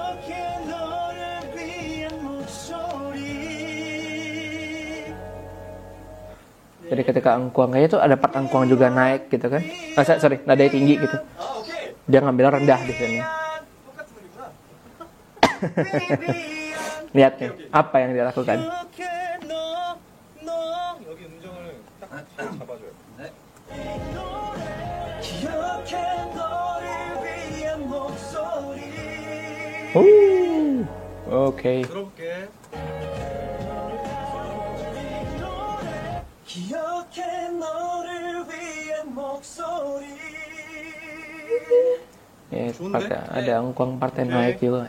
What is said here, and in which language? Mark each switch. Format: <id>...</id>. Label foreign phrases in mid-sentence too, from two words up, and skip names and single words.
<id>Jadi ketika angkuang kayaknya tuh ada part angkuang juga naik gitu kan. Sorry, nadanya tinggi gitu. Dia ngambil rendah di sini. Lihat nih, apa yang dia lakukan.</id> <ko>여기 음정을 딱 잡아줘요.</ko> <id>Oke.</id> <ko>들어볼게.</ko> <id>Yes, ada angkuang partai naik juga.</id>